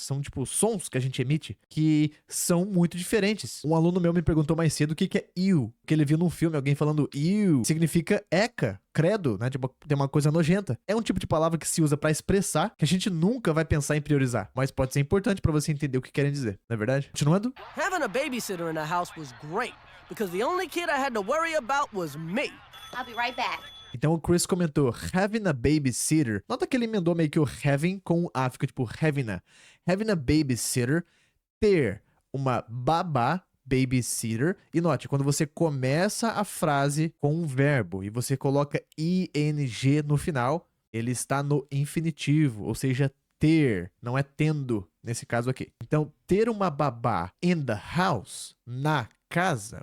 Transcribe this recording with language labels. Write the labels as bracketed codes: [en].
[pt] São, tipo, sons que a gente emite que são muito diferentes. Um aluno meu me perguntou mais cedo o que é ew. Que ele viu num filme alguém falando ew. Significa eca, credo, né? Tipo, tem uma coisa nojenta. É um tipo de palavra que se usa pra expressar que a gente nunca vai pensar em priorizar. Mas pode ser importante pra você entender o que querem dizer, não é verdade? Continuando. [en] Having a babysitter in the house was great because the only kid I had to worry about was me. I'll be right back. [pt] Então o Chris comentou, [en] having a babysitter. [pt] Nota que ele emendou meio que o having com o a, fica tipo [en] having a. Having a babysitter, [pt] ter uma babá, babysitter. E note, quando você começa a frase com um verbo e você coloca ing no final, ele está no infinitivo, ou seja, ter, não é tendo, nesse caso aqui. Então, ter uma babá [en] in the house, [pt] na casa.